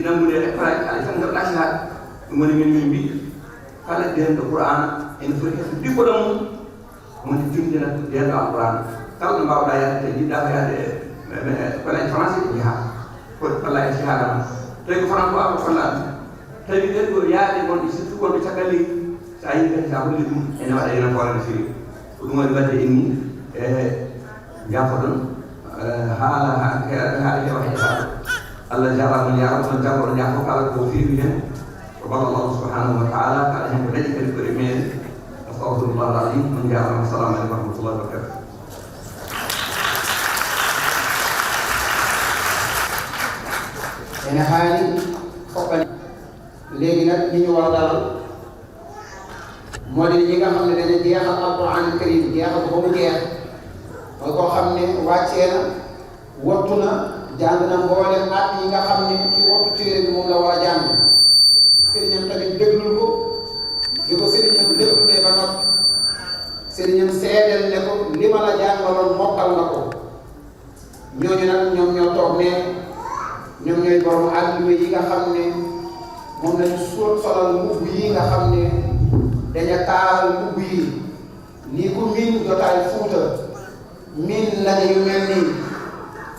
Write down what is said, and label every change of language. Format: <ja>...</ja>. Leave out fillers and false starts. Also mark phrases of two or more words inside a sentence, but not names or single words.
<ff>nangude e école aji ala tan gaɗa sihaade ɗum woni min mbi kala denɗo Qur'ana ene foti hefde diplôme mum woni tindina denɗo Alqur'ana kala ɗo mbawɗa yahde te jiɗɗa ko yahde école aji français ɗe jaha foti kolla e sihaada ma tawi ko franco ako kollaɗum tawi ɗen ko yaade gonɗe surtout gonɗe caggal leydi sa yi kadi sa holli ɗum ene waɗa ena foore no fewi ko ɗum waɗi wadde en ni e jafoɗon haala haala heewa heesaɗo Allah jarama</ff> <ar>يا رب</ar> <ff>jafoɗon jafo kala ko fewi hen ko balla</ff> <ar>الله سبحانه وتعالى</ar> <ff>kala hen ko dañi kadi koɗe men</ff> <ar>أستغفر الله العظيم</ar> <ff>on jarama</ff> <ar>السلام عليكم ورحمة الله وبركاته</ar> <ff>ene haali foɓɓani</ff> <wo>léegi nag ñi ñu war a dalal moo di ñi nga xam ne dañu jeexal</wo> <ar>القرآن الكريم</ar> <wo>jeexal ko ba mu jeex mooy koo xam ne wàccee na wattu na jàng na mboolem at yi nga xam ne ci wattu téere bi moom la war a jàng sëriñam tamit déglul ko di ko sëriñam déglulee ba noppi sëriñam seedeel ne ko li ma la jàngaloon mokkal na ko ñooñu nag ñoom ñoo toog ne ñoom ñooy borom àlluwe yi nga xam ne moom lañu solal mbubb yi nga xam ne daña taaral mbubb yi lii ku miin jotaay Fuuta miin nañu yu mel nii</wo>